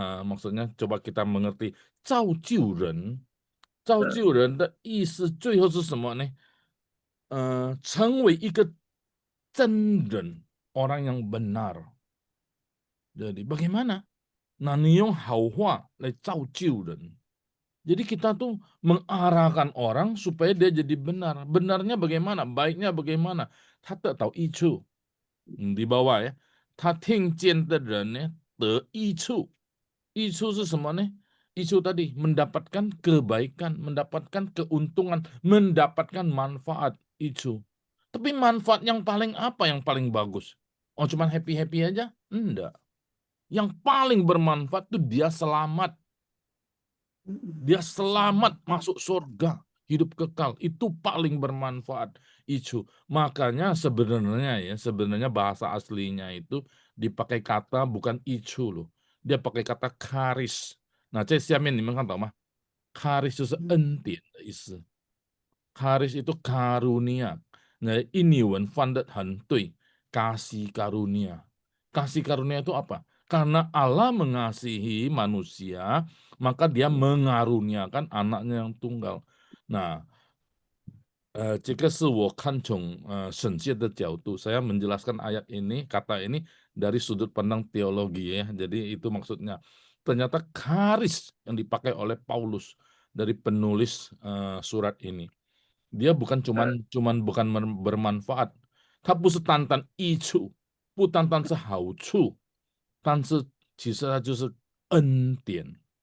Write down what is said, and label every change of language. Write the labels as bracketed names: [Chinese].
[Indonesian] Maksudnya coba kita mengerti [Chinese] 造就人的意思最后是什么呢？成为一个真人， [Indonesian] orang yang benar. Jadi bagaimana? [Chinese] Nah, 你用好话来造就人. [Indonesian] Jadi kita tuh mengarahkan orang supaya dia jadi benar. Benarnya bagaimana? Baiknya bagaimana? [Chinese] 他得到益处. [Indonesian] Di bawah ya. [Chinese] 他听见的人呢得益处.益处是什么呢？ [Indonesian] 益处 tadi mendapatkan kebaikan, mendapatkan keuntungan, mendapatkan manfaat. 益处. Tapi manfaat yang paling apa yang paling bagus? Oh, cuman happy-happy aja? Enggak. Yang paling bermanfaat tuh dia selamat. Dia selamat masuk surga, hidup kekal. Itu paling bermanfaat. Itu. Makanya sebenarnya bahasa aslinya itu dipakai kata bukan itu loh. Dia pakai kata karis. [Chinese] Nah, 这下面你们看到吗？karis 就是恩典的意思。 [Indonesian] karis itu karunia. Nah, [Chinese] 印尼文翻得很对， [Indonesian] kasih karunia. Kasih karunia itu apa? Karena Allah mengasihi manusia, maka dia mengaruniakan anaknya yang tunggal. Nah, [Chinese] 这个是我看从神学的角度, [Indonesian] saya menjelaskan ayat ini, kata ini dari sudut pandang teologi ya. Jadi itu maksudnya. Ternyata karis yang dipakai oleh Paulus dari penulis surat ini. Dia bukan bukan bermanfaat. [Chinese] 它不是单单益处，不单单是好处，但是其实它就是恩典。